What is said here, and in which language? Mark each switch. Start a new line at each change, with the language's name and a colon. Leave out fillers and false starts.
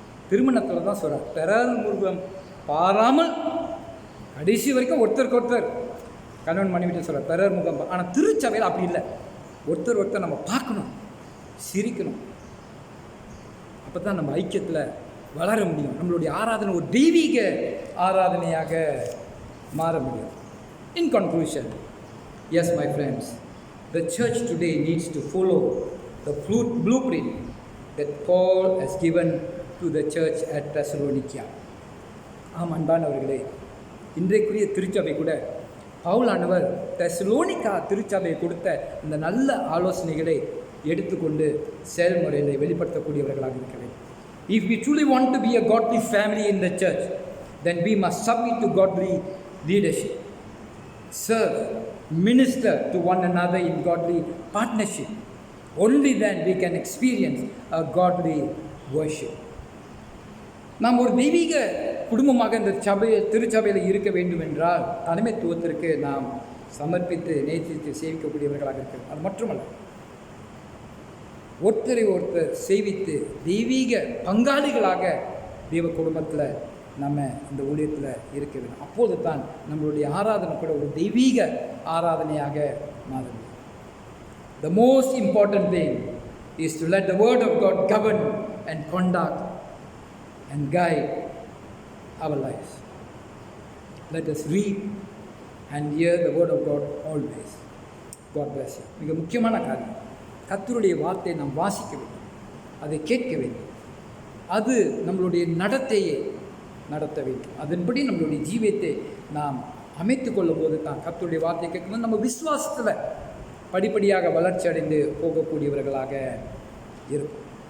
Tamil: திருமணத்தில் தான் சொல்கிறார், பெறால் முருகம் பாராமல் கடைசி வரைக்கும் ஒருத்தருக்கு கணவன் மனைவிட்டு சொல்கிறார் பெறார் முகம். ஆனால் திருச்சபையில் அப்படி இல்லை. ஒருத்தர் நம்ம பார்க்கணும், சிரிக்கணும். அப்போ தான் நம்ம ஐக்கியத்தில் வளர முடியும். நம்மளுடைய ஆராதனை ஒரு தெய்வீக ஆராதனையாக மாற முடியும்.
English: In conclusion, yes my friends, the church today needs to follow the blueprint that Paul has given to the church at Thessalonica.
Tamil: ஆம் அன்பானவர்களே, இன்றைக்குரிய திருச்சபை கூட பவுலானவர் தெசலோனிக்கா திருச்சபை கொடுத்த இந்த நல்ல ஆலோசனைகளை எடுத்துக்கொண்டு செயல்முறையில் வெளிப்படுத்தக்கூடியவர்களாக இருக்க வேண்டும்.
English: If we truly want to be a godly family in the church, then we must submit to godly leadership, serve, minister to one another in godly partnership. Only then we can experience a godly worship.
Tamil: நாம் ஒரு தெய்வீக குடும்பமாக இந்த திருச்சபையில் இருக்க வேண்டும் என்றால் தலைமைத்துவத்திற்கு நாம் சமர்ப்பித்து நேசித்து சேவிக்கக்கூடியவர்களாக இருக்கிறோம். அது மட்டுமல்ல, ஒருத்தரை ஒருத்தர் சேவித்து தெய்வீக பங்காளிகளாக தெய்வ குடும்பத்தில் நம்ம இந்த ஊழியத்தில் இருக்க வேண்டும். அப்போது தான் நம்மளுடைய ஆராதனை கூட ஒரு தெய்வீக ஆராதனையாக மாற முடியும்.
English: The most important thing is to let the word of God govern and conduct and guide our lives. Let us read and hear the word of God always. God bless you.
Tamil: மிக முக்கியமான காரியம், கர்த்தருடைய வார்த்தையை நாம் வாசிக்க வேண்டும், அதை கேட்க வேண்டும், அது நம்மளுடைய நடத்தையை நடத்த வேண்டும். அதன்படி நம்மளுடைய ஜீவியத்தை நாம் அமைத்து கொள்ளும் போது தான் கர்த்தருடைய வார்த்தையை கேட்கும்போது நம்ம விசுவாசத்தில் படிப்படியாக வளர்ச்சி அடைந்து போகக்கூடியவர்களாக இருக்கும்.